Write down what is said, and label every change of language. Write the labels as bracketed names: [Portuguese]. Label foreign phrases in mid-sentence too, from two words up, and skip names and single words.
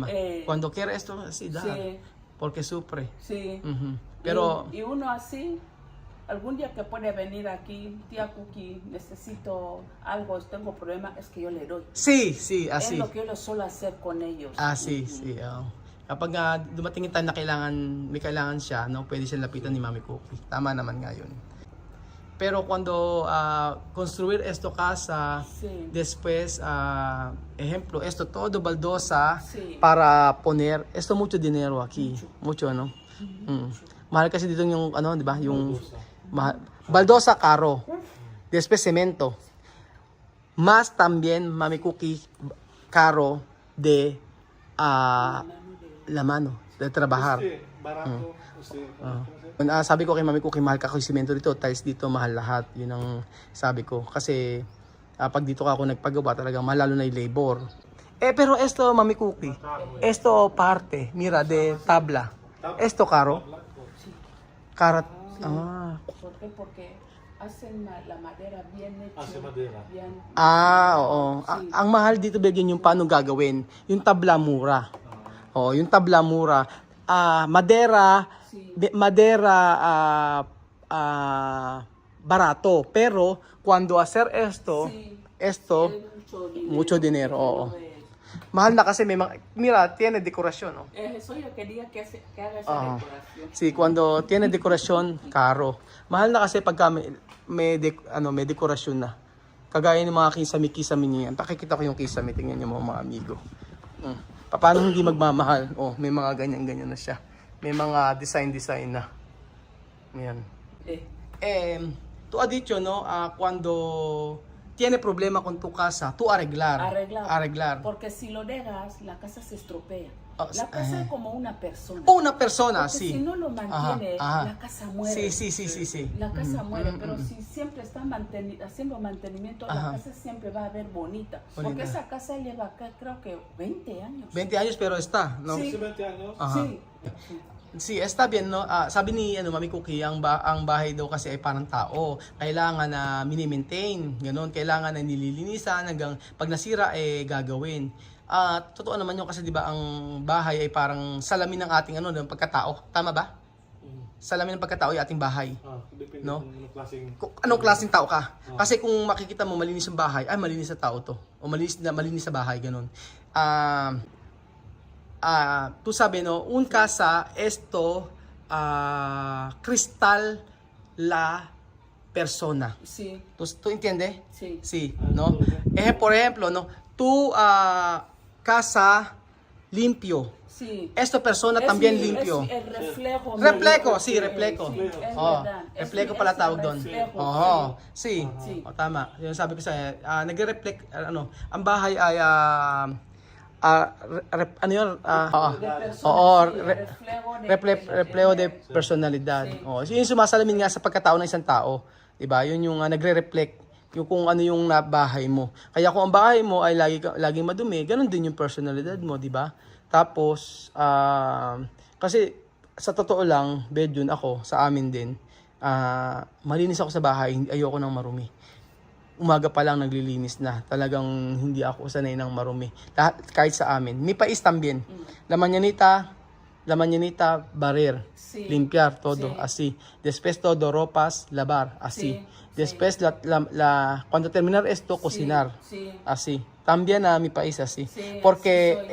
[Spanish] Cuando quiere esto, así da. Sí. Porque sufre. Sí. Pero y uno así, algún día que puede venir aquí, tía Cookie, necesito algo, tengo problema, es que yo le doy. sí, así. Es lo que yo suelo hacer con ellos. Sí. [Filipino] Kapag dumating yung time na may kailangan siya, no, pwede siya lapitan ni Mami Cookie. Tama naman nga yun. [Spanish] Pero cuando construir esto casa, después, ejemplo, esto todo baldosa para poner, esto mucho dinero aquí. Mucho, no? [Filipino] Mahal kasi dito yung, di ba? [Spanish] Yung baldosa caro. Después cemento. Más también, Mami Cookie, caro de la mano, de trabajar. Barato. [Filipino] Sabi ko kay Mami Cookie, mahal ka ko yung simento dito, tiles dito, mahal lahat. Yun ang sabi ko. Kasi pag dito ako nagpagawa, talagang mahal lalo na yung labor. [Spanish] Pero esto, Mami Cookie, esto parte, mira, de tabla. Esto caro. Karat. ¿Por qué? Porque hacen la madera bien hecha. Hace madera. Bien. [Filipino] Oo. Ang mahal dito, bigyan yung paano gagawin. Yung tabla mura. Yung tabla mura. [Spanish] Madera barato, pero cuando hacer esto mucho dinero. [Filipino] Mahal na kasi may mira, [Spanish] tiene decoración, no? Eso yo quería que haga esa decoración. Sí, cuando tiene decoración, caro. [Filipino] Mahal na kasi pagka may dekorasyon na. Kagaya ng mga kisame niyan. Pakikita ko yung kisame, tingnan niyo mga amigo. Paano hindi magmamahal? May mga ganyan-ganyan na siya. May mga design na. Ayan. [Spanish] Tu has dicho, no, cuando tiene problema con tu casa, tú arreglar. Porque si lo dejas, la casa se estropea. La casa es como una persona. Una persona, porque sí. Si no lo mantiene, la casa muere. Sí. La casa muere, pero si siempre está haciendo mantenimiento, la casa siempre va a ver bonita. Porque esa casa lleva acá, creo que 20 años. 20 años, pero está, ¿no? Sí. 20 años. Sí. Si está bien, no? [Filipino] Sabi ni Mami Cookie, ang bahay daw kasi ay parang tao. Kailangan na mini-maintain, ganun. Kailangan na nililinisan hanggang pag nasira gagawin. Totoo naman yun kasi 'di ba ang bahay ay parang salamin ng ating ng pagkatao. Tama ba? Salamin ng pagkatao ay ating bahay. Depende No? kung anong klaseng... Kung anong klaseng tao ka. Kasi kung makikita mo malinis yung bahay, ay malinis sa tao to. O malinis sa bahay, ganun. [Spanish] Tu sabe, no, un casa esto cristal la persona. Sí, ¿Tú entiendes? sí. Sí, ¿no? Por ejemplo, ¿no? Tu casa limpio. Sí. Esta persona también Es limpio. el reflejo. Reflejo, ¿no? sí, reflejo. Sí, es [Filipino] Oh, [Spanish] verdad. reflejo Es [Filipino] pala [Spanish] el [Filipino] tawag doon. [Spanish] reflejo, [Filipino] Oo, sí. [Spanish] Sí. [Filipino] Oh, tama. Yung sabi ko sa nagre-reflect ang bahay ay ano yun? [Spanish] De persona, [Filipino] Oo, [Spanish] sí, reflejo de personalidad. Sí. [Filipino] Oh, so yung sumasalamin nga sa pagkatao ng isang tao, 'di ba? Yun yung nagre-reflect yung kung ano yung bahay mo. Kaya kung ang bahay mo ay laging madumi, ganun din yung personalidad mo, 'di ba? Tapos kasi sa totoo lang, bedun ako sa amin din. Malinis ako sa bahay, ayoko nang marumi. Umaga pa lang naglilinis na. Talagang hindi ako sanay ng marumi. Kahit sa amin. [Spanish] Mi país también. La mañanita, barrer. Sí. Limpiar todo, Sí. así. Después todo, ropas, lavar, así. Sí, Después, cuando terminar esto, cocinar. Sí. Así. También mi país así. Sí, Porque así soy yo.